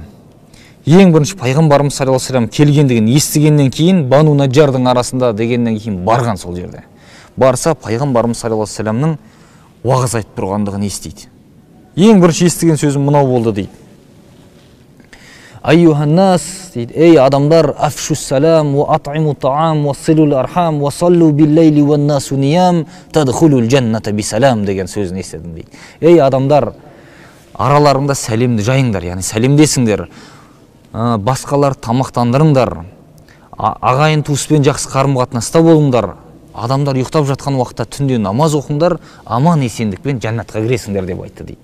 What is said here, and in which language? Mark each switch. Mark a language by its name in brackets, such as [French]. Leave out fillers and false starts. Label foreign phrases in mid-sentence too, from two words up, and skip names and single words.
[Kazakh] Ең бірінші пайғамбарымыз [Arabic] صلى الله عليه وسلم [Kazakh] келгендігін естігеннен кейін Бану Наджардың арасында дегеннен кейін барған сол жерде. Барса пайғамбарымыз [Arabic] صلى الله عليه وسلم [Kazakh] уағыз айтып тұрғандығын естиді. Ең бірінші естіген сөзім мынау болды дейді. Айюханнас дейді, ей адамдар, [Arabic] أفشوا السلام وأطعموا الطعام وصلوا الأرحام وصلوا بالليل والناس نيام تدخلوا الجنة بسلام [Kazakh] деген сөзін естідім дейді. Ей адамдар, араларында сәлемді жайыңдар, яғни сәлемдесіңдер, басқалар тамақтандырыңдар, ағайын туыспен жақсы қарым-қатынаста болыңдар, адамдар ұйықтап жатқан уақытта түнде намаз оқыңдар, аман есендікпен жәннатқа кіресіңдер деп айтты дейді.